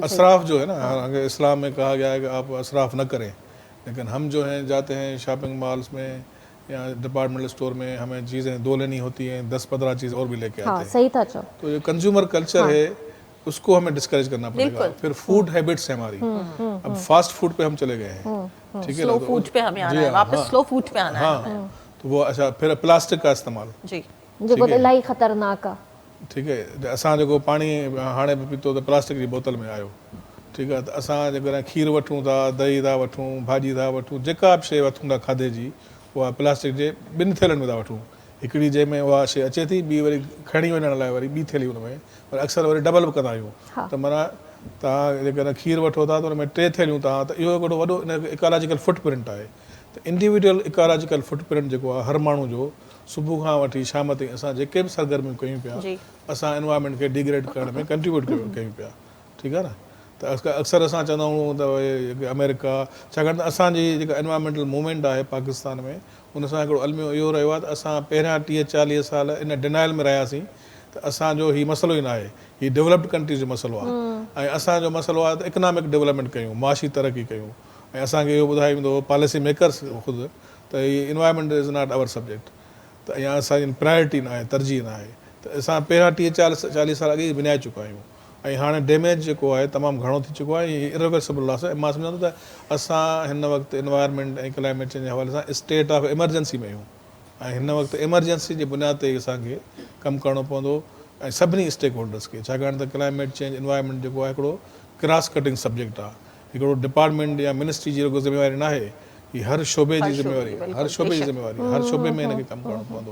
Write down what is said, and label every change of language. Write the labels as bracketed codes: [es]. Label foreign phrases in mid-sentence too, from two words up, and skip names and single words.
[ur] اسراف جو ہے نا، اسلام میں کہا گیا ہے کہ آپ اسراف نہ کریں، لیکن ہم جو ہیں جاتے ہیں [en] shopping malls [ur] میں یا [en] departmental store [ur] میں ہمیں چیزیں 2 لینی ہوتی ہیں، 10-15 چیز اور بھی لیکے हाँ آتے ہیں. صحیح تھا چو. تو یہ [en] consumer culture [ur] ہے، اسکو ہمیں ڈسکریج کرنا پڑےگا. फिर [en] food habits [ur] ہے ہماری، اب [en] fast food [ur] پہ ہم چلے گئے ہیں، ٹھیک ہے نا, स्लो तो فوڈ پہ ہمیں آنا जी है, हाँ, वापस हाँ, [en] slow food [ur] پہ آنا ہے. ہاں، تو وہ اچھا، پھر پلاسٹک کا استعمال, जी [sd] जेको त इलाही ख़तरनाक आहे। [ur] ٹھیک ہے, [sd] असां जेको पाणी हाणे बि पीतो त प्लास्टिक जी बोतल में आयो, ठीकु आहे, त असां जेकॾहिं खीर वठूं था, दही था वठूं, भाॼी था वठूं, जेका बि शइ वठूं था खाधे जी, उहा प्लास्टिक जे 2 थेलनि में था वठूं। हिकिड़ी जंहिंमें उहा शइ अचे थी, ॿी वरी खणी वञण लाइ वरी 2 थेली हुन में, पर अक्सर वरी डबल बि कंदा आहियूं। त माना तव्हां जेकॾहिं खीर वठो था त हुन में 3 थेलियूं तव्हां, त इहो हिकिड़ो वॾो [en] ecological footprint [sd] आहे। त [en] individual ecological footprint [sd] जेको आहे हर माण्हू जो, सुबुह खां वठी शाम ताईं असां जेके बि सरगर्मियूं कयूं पिया, असां एनवायरमेंट खे डिग्रेड करण में कंट्रीब्यूट कयूं पिया, ठीकु आहे न। त अक्सर असां चवंदा आहियूं त अमेरिका, छाकाणि त असांजी जेका [en] environmental movement [sd] आहे पाकिस्तान में, उन सां हिकिड़ो अलमियो इहो रहियो आहे त असां पहिरियां 30-40 साल [en] in denial [sd] में रहियासीं त असांजो हीउ मसइलो ई न आहे, हीउ [en] developed countries [sd] जो मसइलो आहे, ऐं असांजो मसइलो आहे त [en] economic development [sd] कयूं, माशी तरक़ी कयूं, ऐं असांखे इहो ॿुधाईंदो [en] policy makers [sd] ख़ुदि त हीउ [en] environment is not our subject, [sd] त या असांजी प्रायोरिटी न आहे, तरजीह न आहे। त असां पहिरियां 30-40 साल अॻे विञाए चुका आहियूं, ऐं हाणे डैमेज जेको आहे तमामु घणो थी चुको आहे, [en] irreversible loss [sd] आहे। मां सम्झां थो त असां हिन वक़्तु इन्वायरमेंट ऐं [en] climate change [sd] जे हवाले सां [en] state of emergency [sd] में आहियूं, ऐं हिन वक़्तु एमरजेंसी जे बुनियाद ते असांखे कमु करिणो पवंदो, ऐं सभिनी [en] stake holders [sd] खे, छाकाणि त [en] climate change environment [sd] जेको आहे हिकिड़ो [en] cross cutting subject [sd] आहे, हिकिड़ो डिपार्टमेंट या मिनिस्ट्री जी रुगो ज़िम्मेवारी न आहे, ही हर शोबे जी ज़िम्मेवारी, हर शोबे जी ज़िम्मेवारी, हर शोबे में हिनखे कमु करिणो पवंदो।